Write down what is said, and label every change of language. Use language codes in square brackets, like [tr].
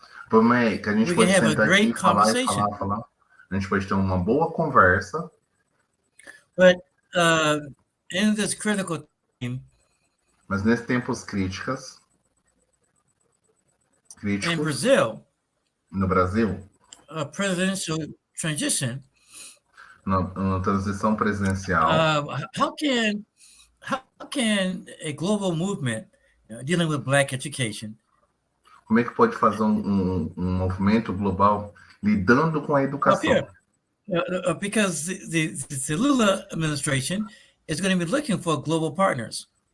[pt] Por meio que a gente pode sentar aqui e falar. A gente pode ter uma boa conversa. [en] But in this critical time, [pt] mas nesses tempos críticos, [en] in Brazil, [pt] no Brasil, [en] a presidential transition, [pt] na transição presidencial, [en] how can a global movement dealing with Black education, [pt] como é que pode fazer um movimento global lidando com a educação? [en] Because the Lula administration is going to be looking for global partners.